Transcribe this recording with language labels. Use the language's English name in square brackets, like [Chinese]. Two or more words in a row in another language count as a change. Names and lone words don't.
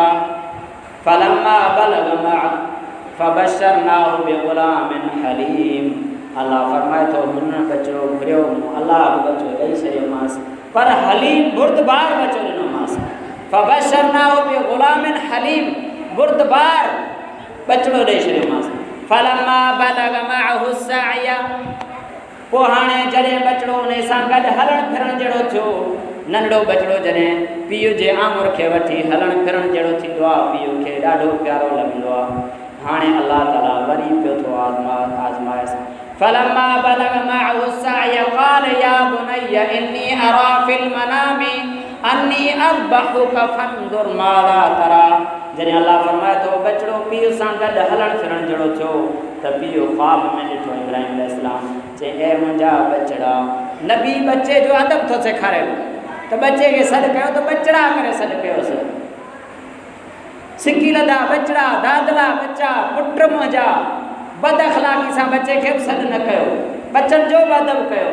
[Arabic] فلما بلغ مع فبشرناه بغلام حليم. [Sindhi] अल्लाह फरमाए थो हुन बचिड़ो घुरियो, अल्लाह बि बचिड़ो ॾेई छॾियोमांसि, पर हलीम बुर्दबार बचिड़ो ॾिनोमांसि। [Arabic] فبشرناه بغلام حليم, [Sindhi] बुर्दबार बचिड़ो ॾेई छॾियोमांसि। [Arabic] فلما بلغ معه سعي. [Sindhi] पोइ हाणे जॾहिं बचिड़ो उन सां गॾु हलणु फिरणु जहिड़ो थियो, नंढो बचड़ो जॾहिं पीउ जे आमुर खे वठी हलण फिरण जहिड़ो थींदो आहे पीउ खे ॾाढो प्यारो लॻंदो आहे। हाणे अलाह ताला वरी पियो थो आज़माएसि। [Arabic] فلما بلغ معه السعي قال يا بني إني أرى في المنام أني أذبحك فانظر ماذا ترى। [Sindhi] जॾहिं अलाह फरमाए थो बचड़ो पीउ सां गॾु हलण फिरण जहिड़ो थियो त पीउ ख्वाब में ॾिठो इब्राहिम अलैहिस्सलाम चई ऐ मुंहिंजा बचड़ा। नबी बचे जो अदब थो सेखारे त बचे खे सॾु कयो त बचड़ा करे सॾु कयोसि। सिकी लधा बचड़ा दादला बच्चा पुट मुंहिंजा बद अखलाक़ी सां बचे खे बि सॾु न कयो बचनि जो बि अदब कयो।